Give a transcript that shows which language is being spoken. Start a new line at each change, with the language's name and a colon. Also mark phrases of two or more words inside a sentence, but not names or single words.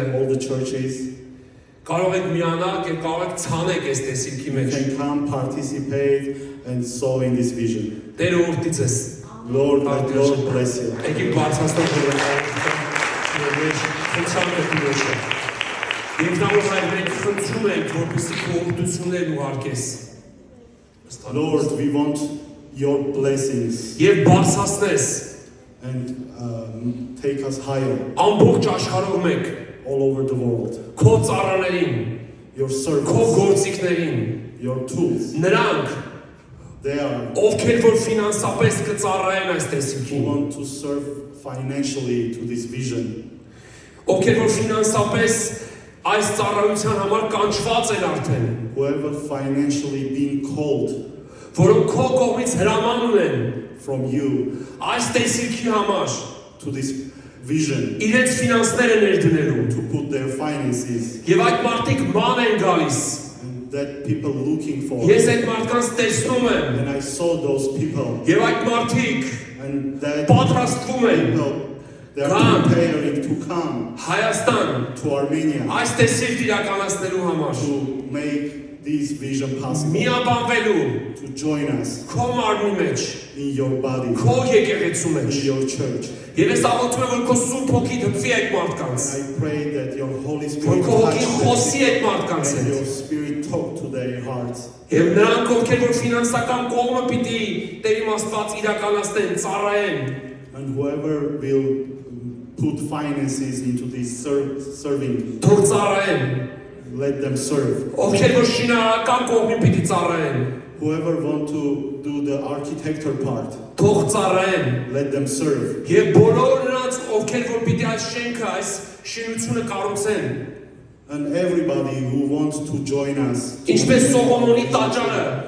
English: all the churches.
Armenian: կարող եք միանալ եւ կարող եք ցանեք այս տեսիլքի
English: You
Armenian: մեջ։
English: can come participate and sow in this vision.
Armenian: Տերը օրհնի ձեզ։
English: Lord, let the Lord bless you.
Armenian: Եկեք բարձրացնենք Տիրոջը։ Եվ նամով այլ մենք խնդրում ենք, որպեսզի քո օրհնություններն ուղարկես։
English: Lord, we want your blessings
Armenian: Եվ բարձրացնես
English: and take us higher
Armenian: ամբողջ աշխարհով մեկ
English: all over the world.
Armenian: քո ծառաներին,
English: Your
Armenian: քո
English: servants,
Armenian: գործիքներին,
English: your tools,
Armenian: նրանք,
English: they are
Armenian: ովքեր որ ֆինանսապես կծառայեն այս
English: who
Armenian: տեսիլքին,
English: want to serve financially to this vision.
Armenian: ովքեր որ ֆինանսապես այս ծառայության համար կանչված են արդեն,
English: Whoever financially being called
Armenian: որոնք քո կողմից հրաման ունեն
English: from you
Armenian: այս տեսիլքի համար
English: to this vision
Armenian: իրենց ֆինանսները ներդնելու,
English: to put their finances
Armenian: եւ այդ մարդիկ ման են գալիս,
English: and that people looking for.
Armenian: ես այդ մարդկանց տեսնում եմ,
English: And I saw those people
Armenian: եւ այդ մարդիկ
English: and that
Armenian: պատրաստվում են
English: people they are Come. preparing to come
Armenian: Հայաստան
English: to Armenia
Armenian: այս տեսիլք իրականացնելու համար,
English: to make this vision possible,
Armenian: միաբանվելու
English: to join us
Armenian: քո մարմնի մեջ,
English: in your body,
Armenian: քո եկեղեցու
English: in
Armenian: մեջ։
English: your church.
Armenian: Եվ ես աղոթում եմ, որ քո սուրբ հոգին հպվի այդ մարդկանց,
English: And I pray that your Holy
Armenian: որ
English: Spirit
Armenian: քո
English: touch
Armenian: հոգին
English: them
Armenian: խոսի այդ մարդկանց
English: and your
Armenian: հետ։
English: Spirit talk to their hearts.
Armenian: Եվ նրանք, ովքեր որ ֆինանսական կողմը պիտի Տեր իմ Աստված իրականացնեն, ծառայեն,
English: And whoever will put finances into this serving,
Armenian: թող ծառայեն,
English: let them serve.
Armenian: ովքեր որ շինարարական կողմին պիտի ծառայեն,
English: Whoever want to do the architecture part,
Armenian: թող ծառայեն։
English: let them serve.
Armenian: Եվ բոլոր նրանց, ովքեր որ պիտի այս շենքը, այս շինությունը կառուցեն,
English: And everybody who wants to join us,
Armenian: ինչպես Սողոմոնի տաճարը,